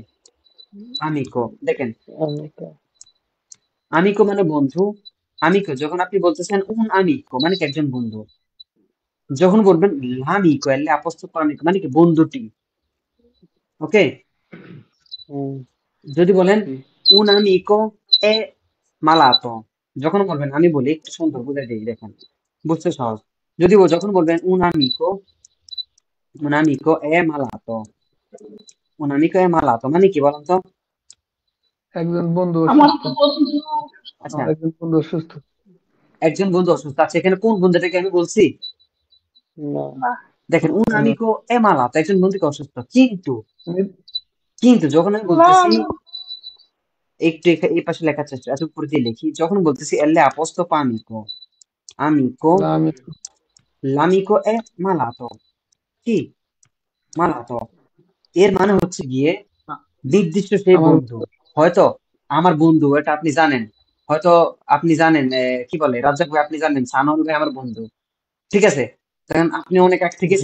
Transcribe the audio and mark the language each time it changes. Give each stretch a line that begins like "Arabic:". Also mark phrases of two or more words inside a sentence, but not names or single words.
Bangla: আমিকো। দেখেন, amica, আমিকো মানে বন্ধু। আমিকো যখন আপনি বলতেছেন
Italian: un amico
Bangla: মানে কি একজন বন্ধু, যখন বলবেন লামিকো এলে অ্যাপোস্ট্রোফ আমিকো মানে কি বন্ধুটি। ওকে, mm, যদি বলেন
Italian: un amico è malato,
Bangla: যখন বলবেন, আমি বলি একটু সুন্দর বুঝাই দিই, দেখেন বুঝতে সহজ। যদি যখন বলবেন
Italian: un amico è malato, un amico è malato
Bangla: মানে কি বলেন তো? একজন বন্ধু আমার অসুস্থ, তো বন্ধু আচ্ছা, আমার একজন বন্ধু অসুস্থ, একজন বন্ধু অসুস্থ আছে, এখানে কোন বন্ধুটাকে আমি বলছি? no, না, দেখেন un না,
Italian: amico è malato,
Bangla: একজন বন্ধুকে অসুস্থ, কিন্তু নি- যখন আমি না, বলতেছি, একটু এই পাশে লেখার চেষ্টা, এত উপরে দিয়ে লিখি, যখন বলতেছি এলে apostrophe
Italian: amico, amico,
Bangla: না আমি
Italian: l'amico è malato,
Bangla: কি malato, এর মানে হচ্ছে গিয়ে নির্দিষ্ট সেই আমার বন্ধু। হয়তো আমার বন্ধু, এটা আপনি জানেন, হয়তো আপনি জানেন কি বলে রাজ্জাক ভাই, আপনি জানেন সানাউল ভাই আমার বন্ধু, ঠিক আছে? তখন আপনি অনেক আগ থেকে